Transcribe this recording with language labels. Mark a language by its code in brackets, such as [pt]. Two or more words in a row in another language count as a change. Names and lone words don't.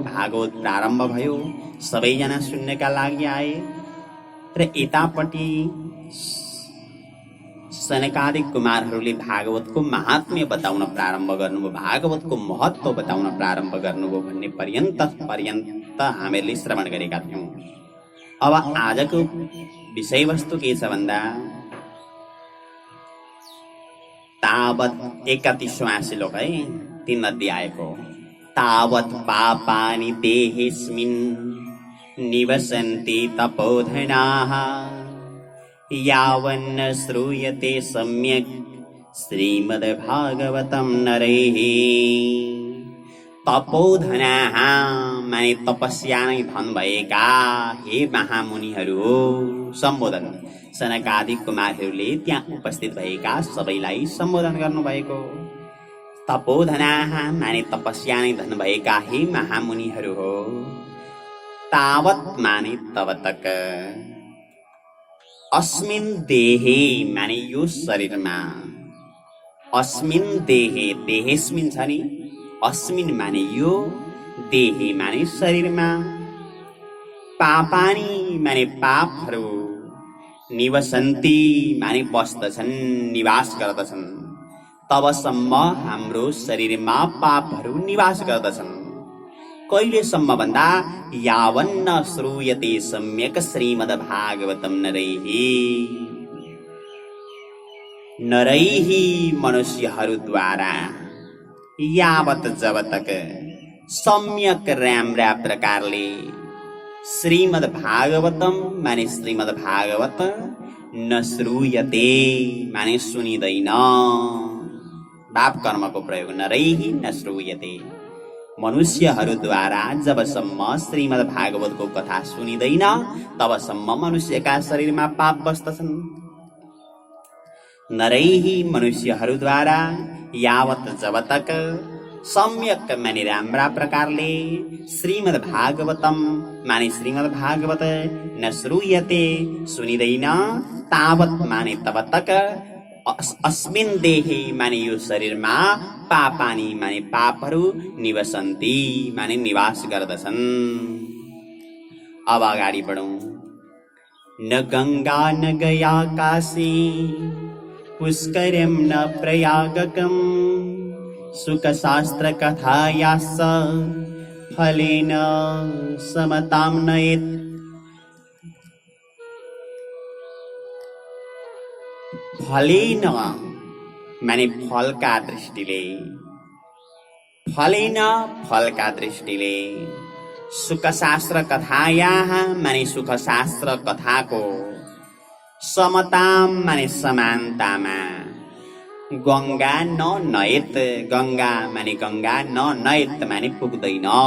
[ne] भागवत प्रारम्भ भयो, सबैजना सुन्नका लागि आए र यतापट्टि सनकादिक कुमारहरूले भागवतको महात्म्य बताउन प्रारम्भ गर्नुभयो, भागवतको महत्त्व बताउन प्रारम्भ गर्नुभयो भन्ने पर्यन्त हामीहरूले श्रवण गरेका थियौँ। अब आजको विषयवस्तु के छ भन्दा तावत [hi] 31वां श्लोक है [ne] 3 अध्यायको। [sa] तावत पापानि देहेस्मिन् निवसन्ति तपोधनाः यावन्न श्रूयते सम्यक् श्रीमद्भागवतं नरैः। [ne] तपोधनाः माने तपस्या नै धन भएका हे महामुनिहरू हो सम्बोधन। सनकादिक कुमारहरूले त्यहाँ उपस्थित भएका सबैलाई सम्बोधन गर्नुभएको। तपोधनाः माने तपस्या नै धन भएका हे महामुनिहरू हो। तावत माने [hi] तब तक, [sa] अस्मिन् देहे [ne] माने यो शरीरमा, [sa] अस्मिन् देहे देहेस्मिन् [ne] छ नि, अस्मिन् माने यो, देहे माने शरीरमा, पापानी माने पापहरू, निवसन्ति माने बस्दछन् निवास गर्दछन्, तबसम्म हाम्रो शरीरमा पापहरू निवास गर्दछन्। कहिलेसम्म भन्दा [sa] यावन्न श्रूयते सम्यक श्रीमद्भागवतं नरैः। [ne] नरैः मनुष्यहरूद्वारा, यावत [hi] जब तक [ne] सम्यक राम्रा प्रकारले श्रीमद्भागवतं माने श्रीमद्भागवत [sa] न श्रूयते [ne] माने सुनिँदैन। बाप कर्मको प्रयोग, [sa] नरैः न श्रूयते, [ne] मनुष्यहरूद्वारा जबसम्म श्रीमद्भागवतको कथा सुनिँदैन तबसम्म मनुष्यका शरीरमा पाप बस्दछन्। नरैः मनुष्यहरूद्वारा यावत [hi] जब तक [ne] सम्यक माने राम्रा प्रकारले श्रीमद्भागवतं माने श्रीमद्भागवत [sa] न श्रूयते [ne] सुनिँदैन, तावत माने [hi] तब तक, [sa] अस्मिन् देहे [ne] माने यो शरीरमा, पापानी माने पापहरू, निवसन्ति माने निवास गर्दछन्। अब अगाडि बढौँ। [sa] न गङ्गा न गया काशी पुष्करं न प्रयागकं सुखशास्त्र कथायाश्च फलेन समतां नयेत्। [ne] फलेन माने फलका दृष्टिले, फलेन फलका दृष्टिले, [sa] सुखशास्त्र कथायाः [ne] माने सुखशास्त्र कथाको, समताम माने समानतामा, [sa] गङ्गा नयेत, [ne] गङ्गा माने [sa] गङ्गा नयेत [ne] माने पुग्दैन,